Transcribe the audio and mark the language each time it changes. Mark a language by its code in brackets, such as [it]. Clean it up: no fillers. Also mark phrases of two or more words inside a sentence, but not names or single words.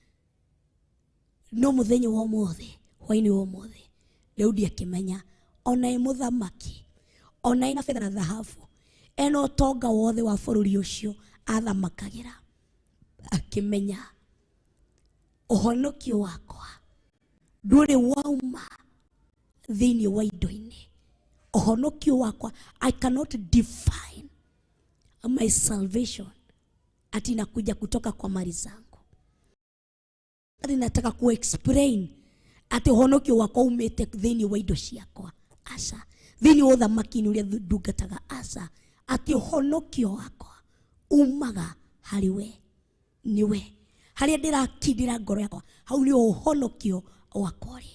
[ki] No muthenya wa mothe hwaini wa mothe Daudi akimenya ona e muthamaki, ona ina fedha na dhahabu, eno tonga wothe wa bururi ucio athamakagira, akimenya uhonokio wakwa nduri wauma thiini wa indo-ini. Uhonokio wakwa, [en] I cannot define my salvation [sw] ati nakuja kutoka kwa mali zangu. Nataka ku-explain [ki] ati uhonokio wakwa umete thiini wa indo ciakwa. Asa thiini wa uthamaki uria ndungataga. Asa ati uhonokio wakwa umaga hari we, ni we. Haria ndirakindira ngoro yakwa hau ni uhonokio wakwa ri.